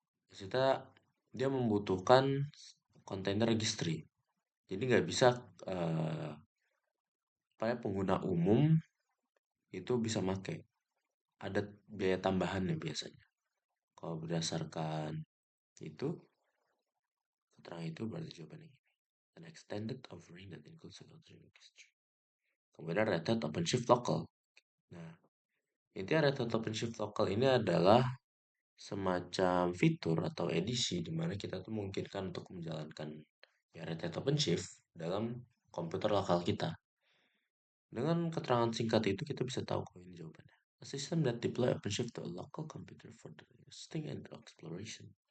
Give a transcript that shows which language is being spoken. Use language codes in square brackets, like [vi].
[id] Maksudnya dia membutuhkan kontainer registry. Jadi nggak bisa eh, apa ya, pengguna umum itu bisa make. Ada biaya tambahannya biasanya. Kalau berdasarkan itu, keterangan itu berarti jawabannya ini. [en] An extended offering that includes a country registry. [id] Kemudian Red Hat OpenShift Local. Nah, intinya Red Hat OpenShift Local ini adalah semacam fitur atau edisi di mana kita tuh memungkinkan untuk menjalankan ya Red Hat OpenShift dalam komputer lokal kita. Dengan keterangan singkat itu kita bisa tahu kok ini jawabannya. [en] A system that deploy OpenShift to a local computer for the hosting and exploration.